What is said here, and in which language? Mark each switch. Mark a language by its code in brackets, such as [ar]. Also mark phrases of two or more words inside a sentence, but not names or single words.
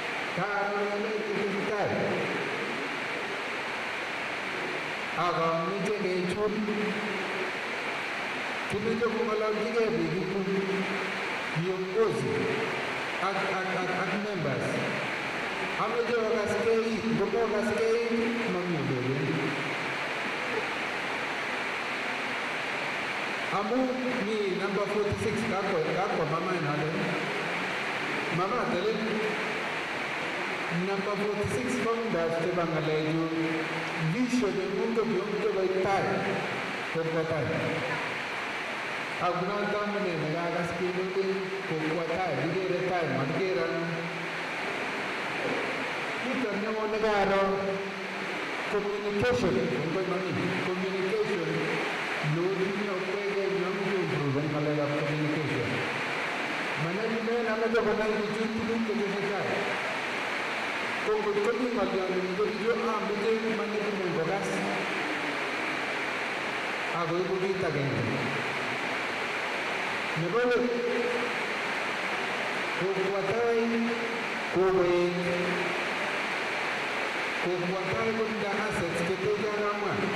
[kln] Akamuche kechul kimeche kong'ololchigei biik viongozi ak members. Ameche okaskei, ngomokaskei mami olewendi. Amu mi number 46 kakwa mama inale. Mama telel [en] number 46 founders [kln] chebo ng'alechu vision nengungo viongozi koitai Kokwatai. Akunot amune nekakas kelele Kokwatai kikere tai makikere kito neo nekaro communication notinye okwege nyamuche improve ng'alekab communication. Management ameche konai bichu tuguk chetesetai. Ko ngot komi ng'olyot ko bichu ameche management kokas akoibu kit agenge. Nebo let Kokwatai Kokwatai kotindo assets cheteche ang'wan.